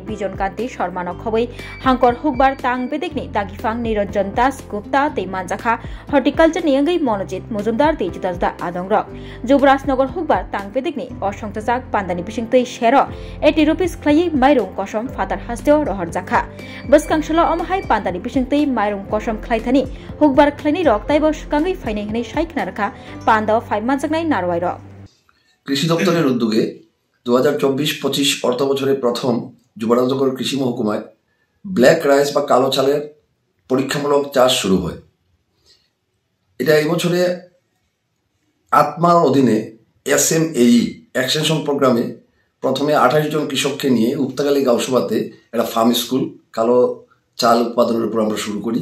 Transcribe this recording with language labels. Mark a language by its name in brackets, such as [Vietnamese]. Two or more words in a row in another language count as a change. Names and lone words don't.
[Kok Borok] बिजन कान्ति शर्मा खबै हांगर हुकबार तांग बेदिकनि दागिफां निरंजन दास गुप्ता दे मानजाखा हर्टिकल्चर नियंगै मनोजित मुजुमदार दे जुदा आदं रक जुबराजनगर हुकबार तांग बेदिक असंख्यजाक पान्दानि बिसिंतै शेरो 80 रुपीस खलायै माइरुं कसम फातार हास्तियो रहर जाखा बसकांसलो अमहाय पान्दानि बिसिंतै माइरुं कसम खलायथानि हुकबार खलायनि रक ताइबो सुकांगै फाइनाय हनै साइखना रखा पान्दाव फाइमानजाकनाय नारवाय रक [Bangla] কৃষি দপ্তরের উদ্যোগে 2024-25 অর্থ বছরে প্রথম যুবরাজনগর কৃষি মহকুমায় [English] black rice [Bangla] বা কালো চালের পরীক্ষামূলক চাষ শুরু হয়। এটা এই বছরে আত্মার অধীনে SMAE [English] extension programme [Bangla] প্রথমে 28 জন কৃষককে নিয়ে উপতাকালী গাঁওসভাতে একটা [English] farm school [Bangla] কালো চাল উৎপাদনের উপর আমরা শুরু করি।